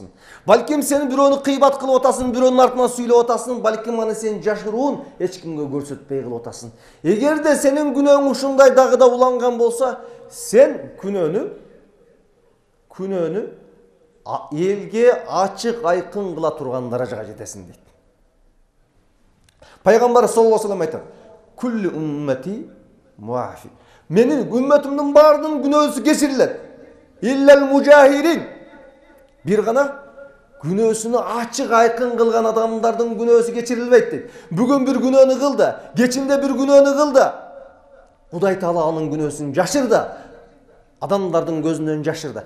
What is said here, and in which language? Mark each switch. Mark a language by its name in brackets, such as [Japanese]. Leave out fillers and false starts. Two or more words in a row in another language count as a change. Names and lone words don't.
[Kyrgyz] Балким сен бирөөнү кыйбат кылып атасың, бирөөнүн артынан сүйлөп атасың, балким аны сен жашыруун эч кимге көрсөтпөй кылып атасың. Эгерде сенин күнөөң ушундай дагы да уланган болсо, сен күнөөнү элге ачык айкын кыла турган даражага жетесиң дейт. Пайгамбар [Arabic] صلى الله عليه وسلم [Kyrgyz] айтат: [Arabic] "كل أمتي معافى." [Kyrgyz] Менин үммөтүмдүн баарынын күнөөсү кечирилет. [Arabic] إلا المجاهرين. [Kyrgyz] Бир гана күнөөсүнү ачык айкын кылган адамдардын күнөөсү кечирилбейт дейт. Бүгүн бир күнөөнү кылды, кечинде бир күнөөнү кылды. Кудай Таала анын күнөөсүн жашырды. Адамдардын көзүнөн жашырды.